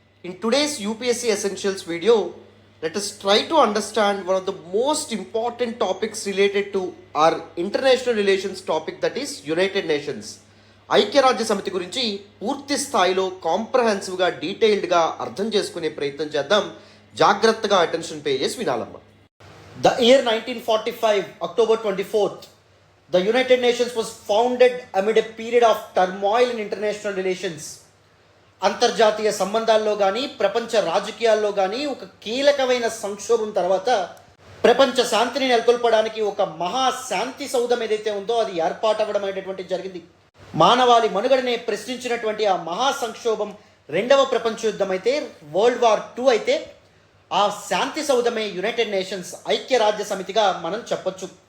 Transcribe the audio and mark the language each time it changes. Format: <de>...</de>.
<en>In today's UPSC Essentials video, let us try to understand one of the most important topics related to our international relations topic, that is United Nations.</en> <te>ఐక్యరాజ్య సమితి గురించి పూర్తి స్థాయిలో కాంప్రహెన్సివ్గా డీటెయిల్డ్గా అర్థం చేసుకునే ప్రయత్నం చేద్దాం. జాగ్రత్తగా అటెన్షన్ పే చేసి వినాలమ్మా.</te> <en>The year 1945, October 24th, the United Nations was founded amid a period of turmoil in international relations.</en> <te>అంతర్జాతీయ సంబంధాల్లో కానీ ప్రపంచ రాజకీయాల్లో కానీ ఒక కీలకమైన సంక్షోభం తర్వాత ప్రపంచ శాంతిని నెలకొల్పడానికి ఒక మహాశాంతి సౌధం ఏదైతే ఉందో అది ఏర్పాటవ్వడం అనేటువంటి జరిగింది. మానవాళి మనుగడనే ప్రశ్నించినటువంటి ఆ మహా సంక్షోభం రెండవ ప్రపంచ యుద్ధం అయితే, వరల్డ్ వార్ 2 అయితే, ఆ శాంతి సౌధమే యునైటెడ్ నేషన్స్ ఐక్యరాజ్య సమితిగా మనం చెప్పొచ్చు.</te>